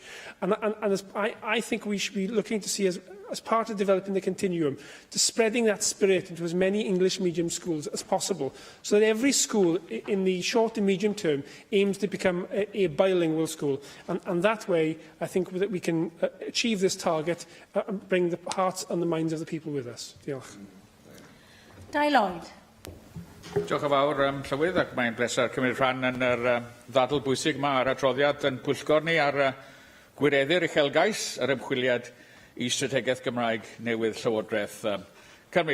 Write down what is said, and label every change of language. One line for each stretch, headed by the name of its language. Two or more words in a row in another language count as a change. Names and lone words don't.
English: And I think we should be looking to see as part of developing the continuum, to spreading that spirit into as many English medium schools as possible, so that every school in the short and medium term aims to become a bilingual school. And that way, I think that we can achieve this target and bring the hearts and the minds of the people with us.
Welsh: Diolch. Dai Lloyd. Diolch yn fawr, Llywydd, ac mae'n bleser cymryd rhan yn yr ddadl bwysig yma ar adroddiad yn pwyllgor ni ar gwireddu'r uchelgais yr ymchwiliad I strategaeth Gymraeg newydd Llywodraeth Cymru.